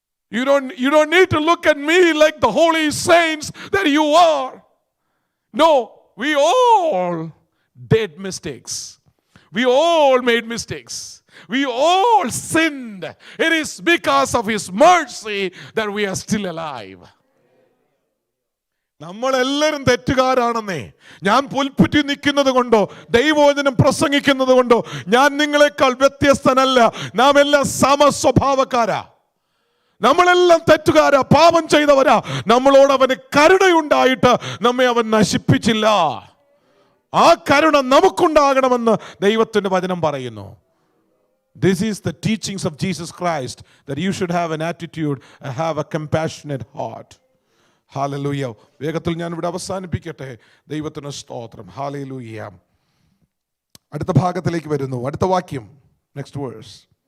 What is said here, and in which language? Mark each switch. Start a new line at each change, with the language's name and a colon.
English: You don't need to look at me like the holy saints that you are. No, we all did mistakes. We all made mistakes. We all sinned. It is because of His mercy that we are still alive.
Malayalam: നമ്മളെല്ലാവരും തെറ്റുകാരാണെന്നേ. ഞാൻ പുൽപ്പുറ്റി നിൽക്കുന്നത് കൊണ്ടോ ദൈവവചനം പ്രസംഗിക്കുന്നത് കൊണ്ടോ ഞാൻ നിങ്ങളെക്കാൾ വ്യത്യസ്തനല്ല. നാം എല്ലാം സമസ്വഭാവക്കാരാ. നമ്മളെല്ലാം തെറ്റുകാരാ, പാപം ചെയ്തവരാ. നമ്മളോട് അവന് കരുണയുണ്ടായിട്ട് നമ്മെ അവൻ നശിപ്പിച്ചില്ല. ആ കരുണ നമുക്കുണ്ടാകണമെന്ന് ദൈവത്തിന്റെ വചനം പറയുന്നു.
English: This is the teachings of Jesus Christ, that you should have an attitude, have a compassionate heart. Hallelujah.
Malayalam: വേഗത്തിൽ ഞാൻ ഇവിടെ അവസാനിപ്പിക്കട്ടെ. ദൈവത്തിന് സ്തോത്രം. Hallelujah. അടുത്ത ഭാഗത്തിലേക്ക് വരുന്നു. അടുത്ത വാക്യം,
English: next verse.